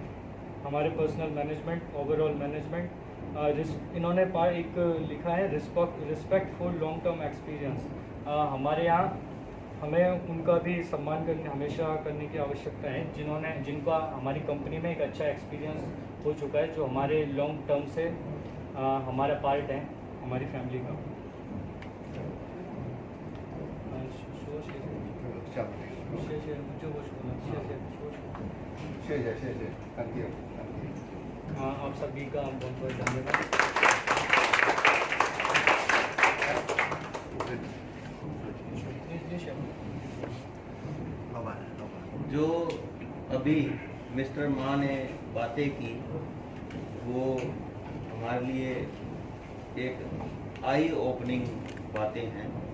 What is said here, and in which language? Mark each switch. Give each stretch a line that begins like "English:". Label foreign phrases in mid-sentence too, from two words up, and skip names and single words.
English: हमारे personal management, overall management,
Hindi: इन्होंने एक लिखा है
English: respect for long term experience.
Hindi: हमारे यहाँ हमें उनका भी सम्मान हमेशा करने की आवश्यकता है जिनका हमारी कंपनी में एक अच्छा एक्सपीरियंस हो चुका है जो हमारे
English: long term
Hindi: से हमारा पार्ट है हमारी फैमिली का.
Chinese: 下面这个。谢谢，就我说了，谢谢，谢谢 ，
English: thank you。
Hindi: हाँ, आप सभी का बहुत बहुत धन्यवाद. जो अभी मिस्टर माँ ने बातें की वो हमारे लिए एक आई ओपनिंग बातें हैं.